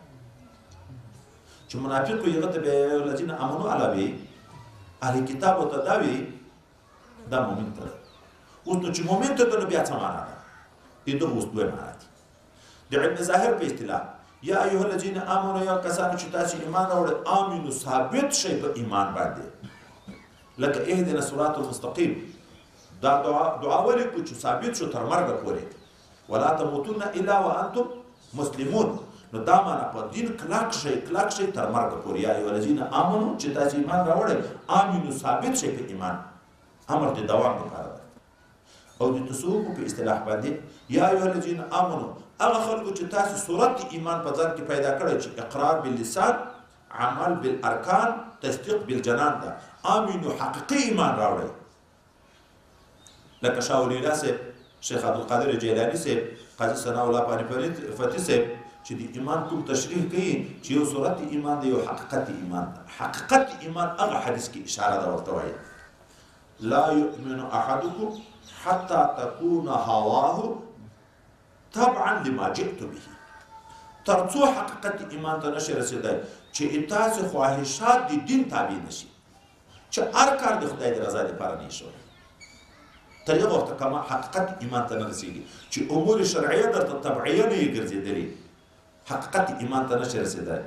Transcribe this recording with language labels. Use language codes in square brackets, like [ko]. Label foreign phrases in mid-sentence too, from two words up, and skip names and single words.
[ps] چې منافق وي هغه ته بیا [ar] یا ایها الذین آمنو [ps] علاوه اهل کتاب ته دا وي دا مؤمن ته ده اوس نو چې مؤمن ته ده نو بیا څه معنا ده د دغه اوس دوه معنا دي د ابن ظاهر په اصطلاح [ar] یا ایها الذین آمنو [ps] یا کسانو چې تاسو ایمان راوړئ آمنو ثابت شئ په ایمان باندې لکه [ar] اهدنا الصراط المستقیم [ps] دا دعا ولې کو چې ثابت شو تر مرګه پورې ولا [ar] تموتن الا وانتم مسلمون [ps] نو دا معنا په دین کلک شئ تر مرګه پورې [ar] یا ایها الذین آمنو [ps] چې تاسو ایمان راوړئ آمنو ثابت شئ په ایمان امر د دوام لپاره ده او د تصوف په اصطلاح باندې [ar] یا ایها الذین آمنو [ps] هغه خلکو چې تاسو صورت ایمان په ځان کې پیدا کړی چې [ar] اقرار باللسان عمل بالارکان تصدیق بالجنان [ps] ده آمنو حقیقي ایمان راوړئ لکه شاه ولی الله صاحب شیخ عبدالقادر جیلانی صاحب، قاضي ثناء الله پانی فتحي صاحب چې د ایمان کوم تشریح کوي چې یو صورت ایمان دی، یو حقیقت ایمان ده. حقیقت ایمان هغه حدیث کې اشاره ده ورته وایي [ar] لا يؤمن احدكم حتى تكون هواه تبعا لما جئت به. [ps] تر څو حقیقت ایمان ته نشي رسیدای چې تاسو خواهشات د دین تابع نشي، چې هر کار د خدای د رضا لپاره نه شي. تر یو وخت کما حقیقت ایمان ته نه رسیږي چې امور شرعیه درته تبعیه نه یې ګرځېدلې، حقیقت ایمان ته نشي رسیدای.